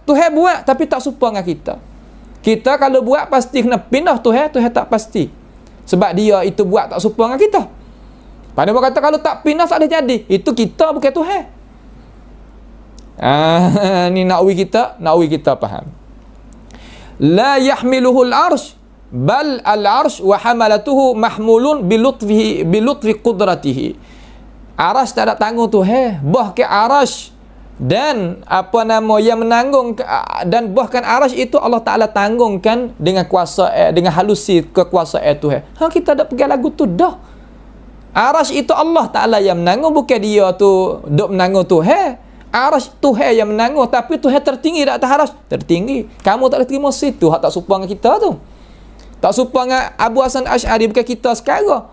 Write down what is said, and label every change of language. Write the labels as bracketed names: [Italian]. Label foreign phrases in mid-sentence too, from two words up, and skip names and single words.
[Malay] Tuhan buat tapi tak serupa dengan kita. Kita kalau buat pasti kena pindah Tuhan tak pasti. Sebab dia itu buat tak serupa dengan kita. Pada dia kata kalau tak pindah tak boleh jadi. Itu kita bukan Tuhan. Ni nakwi kita faham. [Arabic] لا يحمله العرش بل العرش وحملته محمولون بلطف قدرته. [Malay] Arsh tak ada tanggung Tuhan, bahkan arsh dan yang menanggung, dan bahkan arsh itu Allah Ta'ala tanggungkan dengan kuasa, dengan halusi kekuasaan Tuhan. Kita dah pergi lagu tu dah. Arsh itu Allah Ta'ala yang menanggung, bukan dia tu duk menanggung Tuhan. Arsh Tuhan yang menanggung, tapi Tuhan tertinggi di atas arsh, tertinggi. Kamu tak boleh terima situ, hak tak serupa dengan kita tu. Tak serupa dengan Abu Hasan Asy'ari, bukan kita sekarang.